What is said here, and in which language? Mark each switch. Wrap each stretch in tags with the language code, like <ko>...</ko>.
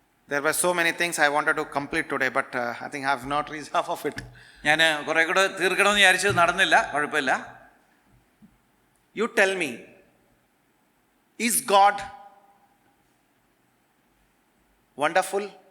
<en>There were so many things I wanted to complete today, but I think I have not reached half of it.</en> <ml>ഞാൻ കുറെ കൂടെ തീർക്കണമെന്ന് വിചാരിച്ചത് നടന്നില്ല. കുഴപ്പമില്ല.</ml> <en>You tell me, is God wonderful?</en>